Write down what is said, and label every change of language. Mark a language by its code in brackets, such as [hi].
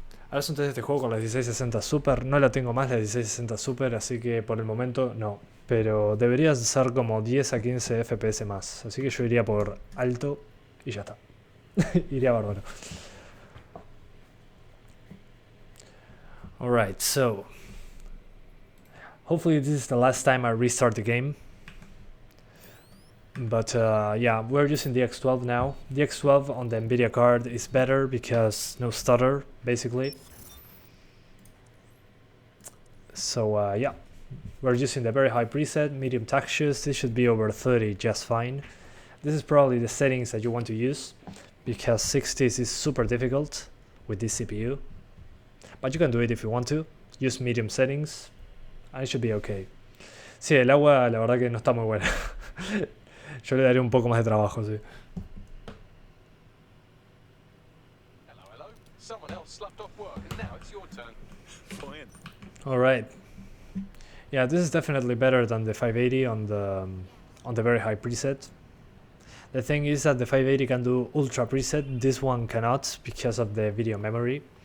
[es] Ahora es un test de este juego con la 1660 Super. No la tengo más la 1660 Super, así que por el momento no. Pero debería ser como 10 a 15 FPS más. Así que yo iría por alto y ya está. Iría bárbaro. [en] Alright, so hopefully this is the last time I restart the game. But yeah, we're using the DX12 now. The DX12 on the Nvidia card is better because no stutter, basically. So yeah, we're using the very high preset, medium textures. This should be over 30 just fine. This is probably the settings that you want to use, because 60s is super difficult with this CPU. But you can do it if you want to. Use medium settings and it should be okay. [es] Sí, el agua la verdad que no está muy buena. Yo le daré un poco más de trabajo, sí. [en] Hello, hello. Someone else slapped off work and now it's your turn. Fine. Alright. Yeah, this is definitely better than the 580 on the very high preset. The thing is that the 580 can do ultra preset, this one cannot because of the video memory.